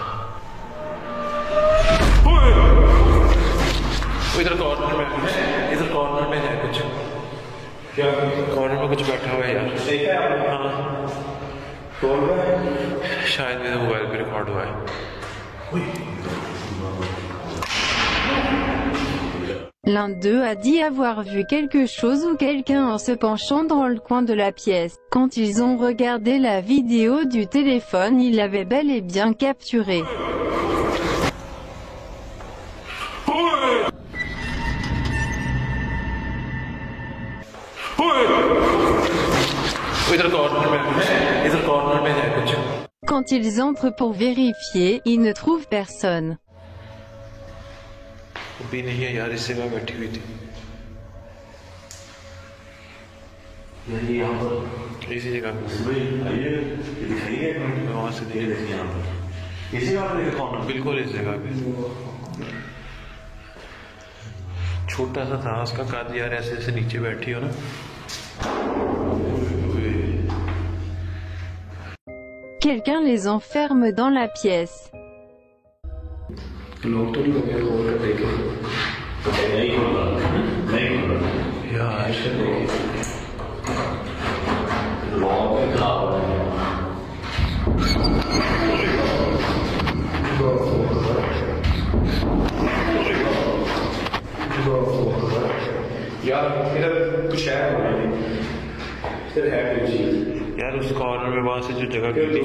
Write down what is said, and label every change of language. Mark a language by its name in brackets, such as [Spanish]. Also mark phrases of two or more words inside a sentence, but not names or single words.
[Hindi] इधर कॉर्नर में है कुछ क्या कॉर्नर में कुछ बैठा हुआ है यार देखा है हाँ शायद मेरे मोबाइल पे रिकॉर्ड हुआ है [French] L'un d'eux a dit avoir vu quelque chose ou quelqu'un en se penchant dans le coin de la pièce. Quand ils ont regardé la vidéo du téléphone, il l'avait bel et bien capturé. Quand ils entrent pour vérifier, ils ne trouvent personne. [Hindi] भी नहीं है यार इस जगह बैठी हुई थी यहाँ पर इसी जगह वहाँ से बिल्कुल इस जगह पे छोटा सा था उसका कद यार ऐसे ऐसे नीचे बैठी हो ना [French] Quelqu'un les enferme dans la pièce. [Hindi] लोग तो नहीं हो गए खोल कर देखे नहीं होगा यार लॉक है खराब यार इधर कुछ है इधर है कोई चीज यार उस कॉर्नर में वहां से जो जगह है